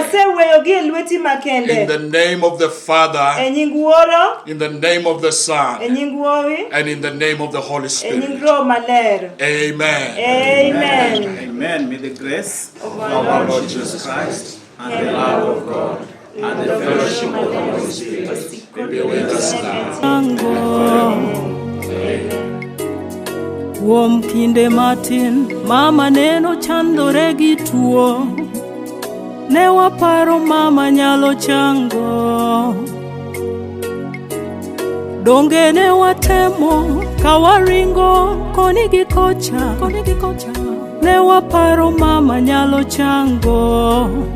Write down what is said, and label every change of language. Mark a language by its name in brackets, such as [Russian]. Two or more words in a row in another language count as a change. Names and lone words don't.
[English] In the name of the Father, in the name of the Son, and in the name of the Holy Spirit. Amen. Amen. Amen. May the grace of our Lord Jesus Christ and the love of God and the fellowship of the Holy Spirit be with us now. [Luo (Kenya and Tanzania)] Kuom kinde matin mama neno chandore gi tuo, ne waparo mama nyalo chango. Donge ne watemo kawaringo koni gi kocha, ne waparo mama nyalo chango.